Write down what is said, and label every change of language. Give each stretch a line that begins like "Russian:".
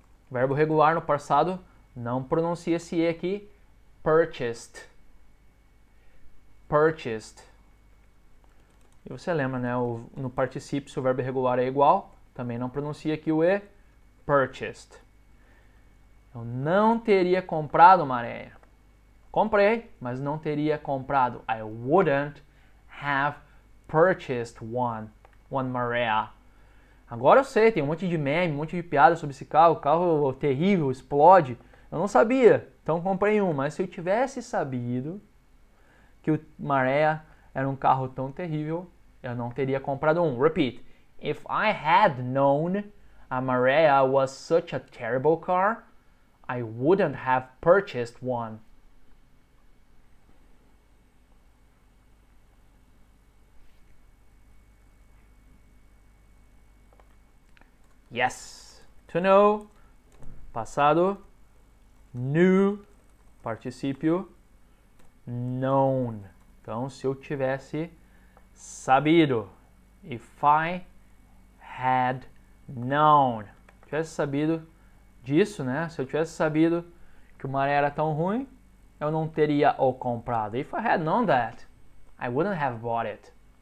Portuguese: Verbo regular no passado, não pronuncia esse E aqui. Purchased. Purchased. E você lembra, né? No particípio, se o verbo regular é igual, também não pronuncia aqui o E. Purchased. Eu não teria comprado uma areia. Comprei, mas não teria comprado.
English: I wouldn't have purchased one Marea.
Portuguese: Agora eu sei, tem um monte de meme, um monte de piada sobre esse carro. O carro terrível, explode. Eu não sabia, então comprei um. Mas se eu tivesse sabido que o Marea era um carro tão terrível, eu não teria comprado um.
English: Repeat. If I had known a Marea was such a terrible car, I wouldn't have purchased one. Yes. To know.
Portuguese: Passado.
English: Knew.
Portuguese: Particípio.
English: Known.
Portuguese: Então, se eu tivesse sabido.
English: If I had known.
Portuguese: Tivesse sabido disso, né? Se eu tivesse sabido que o Maré era tão ruim, eu não teria o comprado.
English: If I had known that, I wouldn't have bought it.